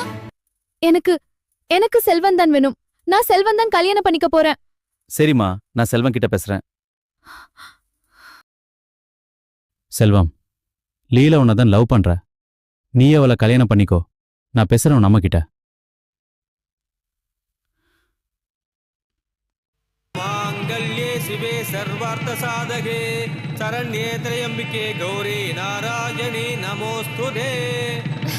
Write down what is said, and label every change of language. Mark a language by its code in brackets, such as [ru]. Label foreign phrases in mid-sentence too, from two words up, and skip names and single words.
[ta] எனக்கு செல்வன் தான் வேணும். நான் செல்வன் தான் கல்யாணம் பண்ணிக்க போறேன். சரிம்மா, நான் செல்வம் கிட்ட பேசுறேன். செல்வம், லீலா உன்னை தான் லவ் பண்ற. நீ அவளை கல்யாணம் பண்ணிக்கோ. நான் பேசுறேன் நம்ம கிட்ட. [sa] मांगल्ये शिवे सर्वार्थ साधके शरण्ये त्र्यंबिके गौरी नारायणी नमोस्तुते।